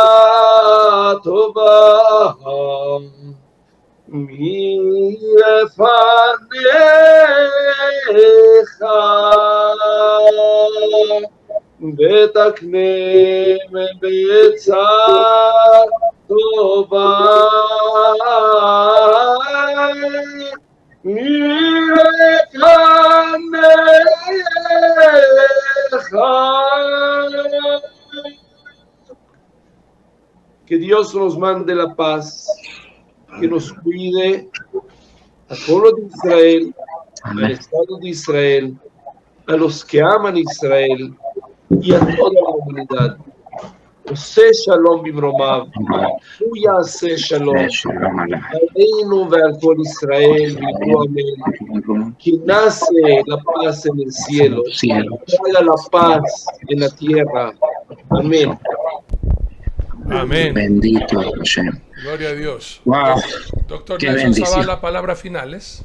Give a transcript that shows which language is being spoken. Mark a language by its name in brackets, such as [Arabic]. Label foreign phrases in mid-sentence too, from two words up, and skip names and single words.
[Hebrew] טובה מלפניך, ותקנם בעצה טובה [Spanish] Que Dios nos mande la paz, que nos cuide al pueblo de Israel, al Estado de Israel, a los que aman Israel y a toda la humanidad. [Hebrew] עושה שלום במרומיו ויעשה שלום עלינו ועל כל ישראל, [Spanish] amén. Que nace la paz en el cielo, que haga la paz en la tierra. Amén. Amén. Bendito Hashem. Gloria a Dios. Wow. Doctor Qué Nelson bendición. Zavala, palabras finales.